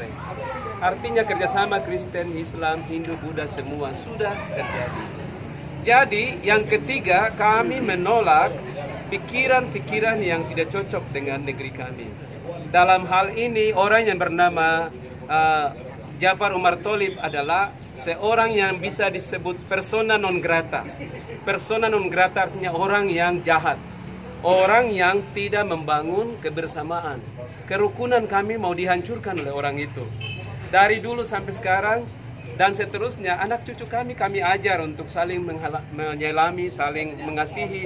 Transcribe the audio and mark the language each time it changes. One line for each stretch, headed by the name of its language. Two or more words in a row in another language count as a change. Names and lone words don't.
Indonesian: Artinya kerjasama Kristen, Islam, Hindu, Buddha semua sudah terjadi. Jadi yang ketiga, kami menolak pikiran-pikiran yang tidak cocok dengan negeri kami. Dalam hal ini orang yang bernama Jafar Umar Tholib adalah seorang yang bisa disebut
Latin: persona non grata. Persona non grata
Indonesian: artinya orang yang jahat, orang yang tidak membangun kebersamaan. Kerukunan kami mau dihancurkan oleh orang itu. Dari dulu sampai sekarang dan seterusnya, anak cucu kami ajar untuk saling menyelami, saling mengasihi.